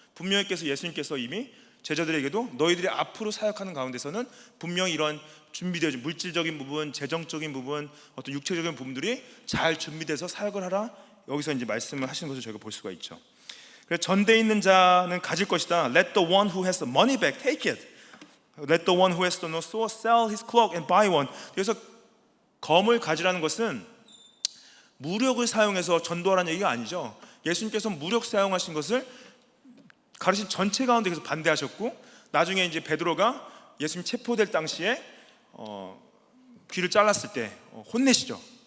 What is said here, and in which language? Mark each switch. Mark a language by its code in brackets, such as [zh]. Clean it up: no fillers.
[ko] 분명히 예수님께서 이미 제자들에게도 너희들이 앞으로 사역하는 가운데서는 분명히 이런 준비되어 물질적인 부분, 재정적인 부분, 어떤 육체적인 부분들이 잘 준비돼서 사역을 하라, 여기서 이제 말씀을 하시는 것을 저희가 볼 수가 있죠. 그래서 전대에 있는 자는 가질 것이다. [en] Let the one who has the money back take it. Let the one who has no sword sell his cloak and buy one. [ko] 그래서 검을 가지라는 것은 무력을 사용해서 전도하라는 얘기가 아니죠. 예수님께서 무력 사용하신 것을 가르친 전체 가운데 계속 반대하셨고, 나중에 이제 베드로가 예수님 체포될 당시에 귀를 잘랐을 때 혼내시죠.